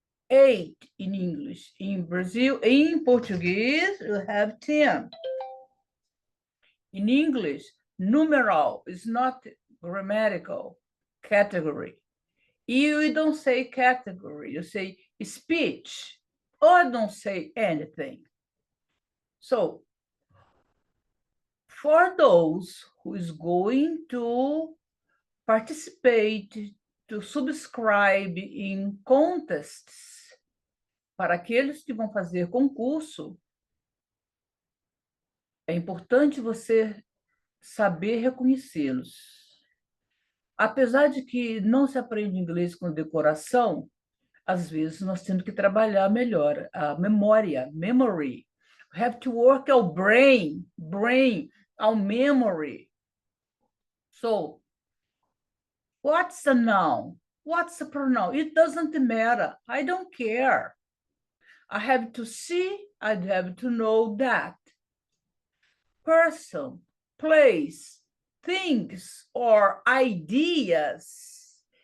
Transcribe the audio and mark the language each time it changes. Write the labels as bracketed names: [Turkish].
[English] 8 in English. In Brazil, in Portuguese, you have 10. In English, numeral is not grammatical category. You don't say category, you say speech, or don't say anything. So, for those who is going to participate, to subscribe in contests, [Portuguese] para aqueles que vão fazer concurso, é importante você saber reconhecê-los. Apesar de que não se aprende inglês com decoração, às vezes nós temos que trabalhar melhor a memória, memory. [English] We have to work our brain, our memory. So, what's a noun? What's a pronoun? It doesn't matter. I don't care. I have to see, I have to know that. Person, place, things, or ideas.